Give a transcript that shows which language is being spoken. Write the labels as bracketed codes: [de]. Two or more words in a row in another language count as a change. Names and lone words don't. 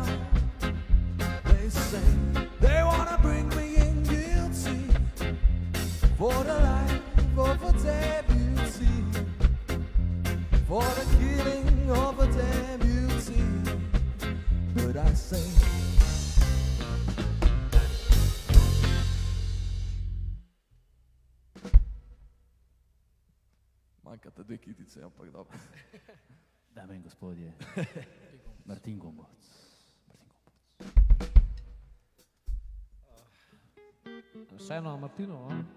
[en] They say they wanna bring me in guilty for the life of a deputy, for the killing of a deputy. But I say, [sl] Manjkata dve kitice, ampak dobro. Dame in gospodje, Martin Gomboc. Še eno Martinovo.